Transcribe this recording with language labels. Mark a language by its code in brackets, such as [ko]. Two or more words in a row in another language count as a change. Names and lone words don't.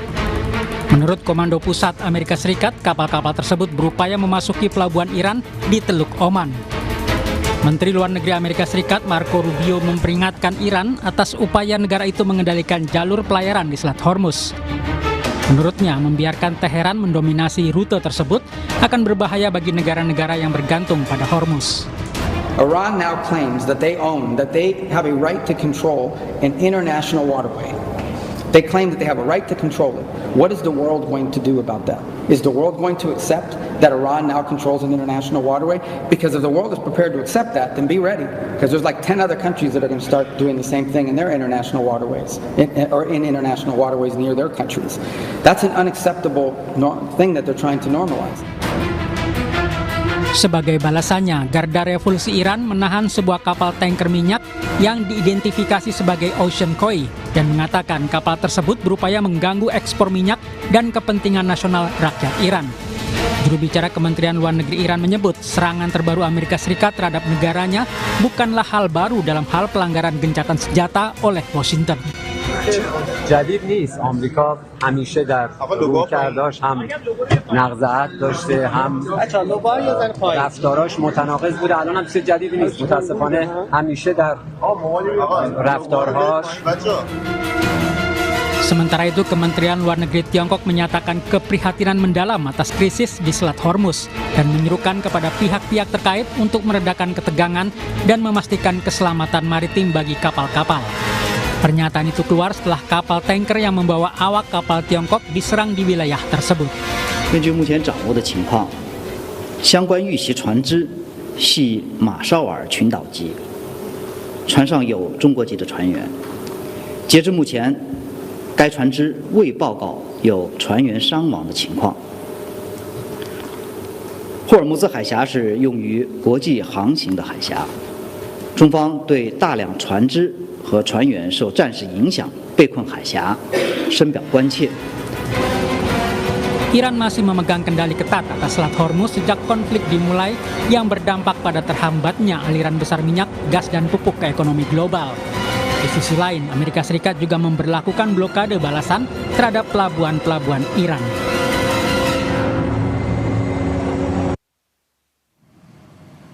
[id] Menurut Komando Pusat Amerika Serikat, kapal-kapal tersebut berupaya memasuki pelabuhan Iran di Teluk Oman. Menteri Luar Negeri Amerika Serikat Marco Rubio memperingatkan Iran atas upaya negara itu mengendalikan jalur pelayaran di Selat Hormuz. Menurutnya, membiarkan Teheran mendominasi rute tersebut akan berbahaya bagi negara-negara yang bergantung pada Hormuz. [en] Iran now claims that they have a right to control an international waterway. They claim that they have a right to control it. What is the world going to do about that? Is the world going to accept that Iran now controls an international waterway? Because if the world is prepared to accept that, then be ready. Because there's like 10 other countries that are going to start doing the same thing in their international waterways, or in international waterways near their countries. That's an unacceptable thing that they're trying to normalize. [id] Sebagai balasannya, Garda Revolusi Iran menahan sebuah kapal tanker minyak yang diidentifikasi sebagai Ocean Koi dan mengatakan kapal tersebut berupaya mengganggu ekspor minyak dan kepentingan nasional rakyat Iran. Juru bicara Kementerian Luar Negeri Iran menyebut serangan terbaru Amerika Serikat terhadap negaranya bukanlah hal baru dalam hal pelanggaran gencatan senjata oleh Washington. [fa] جدید نیست. آمریکا همیشه در رویکرداش هم نقض داشته هم رفتاراش متناقض بوده. الان هم چیز جدیدی نیست. متاسفانه همیشه در رفتارهاش. [id] Sementara itu, Kementerian Luar Negeri Tiongkok menyatakan keprihatinan mendalam atas krisis di Selat Hormuz dan menyerukan kepada pihak-pihak terkait untuk meredakan ketegangan dan memastikan keselamatan maritim bagi kapal-kapal. Pernyataan itu keluar setelah kapal tanker yang membawa awak kapal Tiongkok diserang di wilayah tersebut. [zh] 根据目前掌握的情况，相关遇袭船只系马绍尔群岛籍，船上有中国籍的船员。截至目前，该船只未报告有船员伤亡的情况。霍尔木兹海峡是用于国际航行的海峡，中方对大量船只和船员受战事影响被困海峡深表关切。 [id] Iran masih memegang kendali ketat atas Selat Hormuz sejak konflik dimulai yang berdampak pada terhambatnya aliran besar minyak, gas, dan pupuk ke ekonomi global. Di sisi lain, Amerika Serikat juga memberlakukan blokade balasan terhadap pelabuhan-pelabuhan Iran.